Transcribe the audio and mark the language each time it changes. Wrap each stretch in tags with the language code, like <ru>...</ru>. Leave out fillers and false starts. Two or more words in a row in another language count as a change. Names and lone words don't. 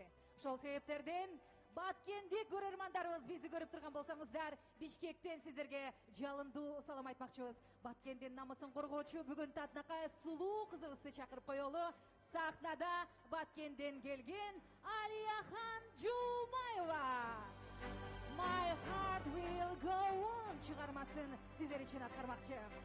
<ky>Ошол себептерден Баткендик көрөрмандарыбыз бизди көрүп турган болсоңуздар, Бишкектен сиздерге жалындуу салам айтмакчыбыз. Баткендин намысын коргоочу бүгүн татынакай сулуу кызыбызды чакырып коелу. Сахнада Баткенден келген Алияхан Жумаева. My heart will go on чыгармасын сиздер үчүн аткармакчы.</ky>